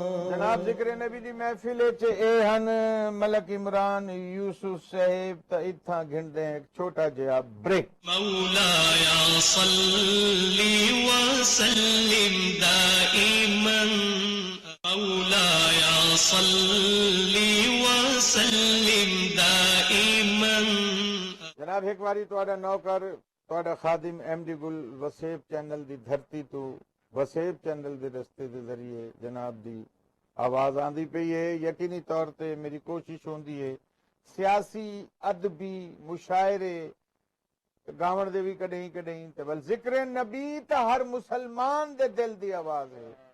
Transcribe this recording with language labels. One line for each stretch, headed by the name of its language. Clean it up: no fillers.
Punjabi: جناب ذکر نبی دی محفل وچ اے ہن ملک عمران یوسف صاحب تے اتھاں گھندے ایک چھوٹا جہا بریک.
Arabic: مولاي صل وسلم دائما مولاي صل وسلم دائما.
Punjabi: جناب ایک واری تہاڈا نوکر تہاڈا خادم ایم ڈی گل وسیب چینل دی دھرتی تو وسیب چینل دے رستے دے ذریعے جناب دی آواز آندی پئی ہے. یقینی طور تے میری کوشش ہوندی ہے سیاسی ادبی مشاعرے گاون دے بھی کڈیں کڈیں تے بل ذکر نبی تے ہر مسلمان دے دل دی آواز ہے.